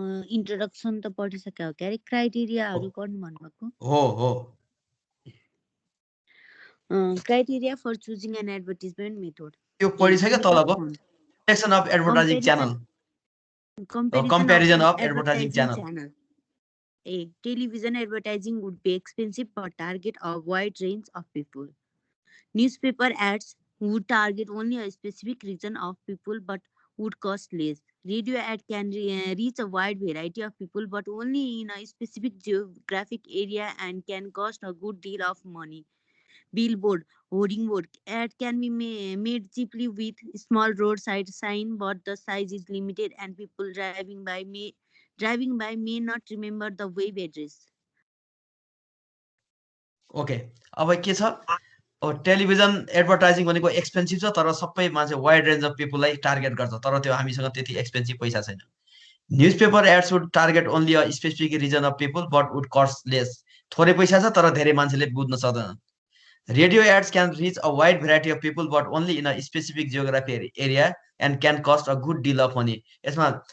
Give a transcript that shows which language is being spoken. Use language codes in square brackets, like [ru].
[ne] Introduction त पढिसक्यो हो क्यारे क्राइटेरियाहरू पढ्नु भन्नुभएको हो [en] criteria for choosing an advertisement method [ne] यो पढिसक्यो तलको [en] Selection of advertising channel comparison of advertising channel. A. Television advertising would be expensive but target a wide range of people. Newspaper ads would target only a specific region of people but would cost less. Radio ad can reach a wide variety of people but only in a specific geographic area and can cost a good deal of money. Billboard, hoarding board ad can be made cheaply with small roadside sign, but the size is limited and people driving by may not remember the web address. [ne] Okay अब के छ अब television advertising भनेको expensive छ तर सबै मान्छे wide range of पिपललाई target गर्छ तर त्यो हामीसँग त्यति एक्सपेन्सिभ पैसा छैन [en] newspaper ads would target only a specific region of people but would cost less [ne] थोरै पैसा छ तर धेरै मान्छेले बुझ्न सक्दैन [en] radio ads can reach a wide variety of people but only in a specific geography area and can cost a good deal of money यसमा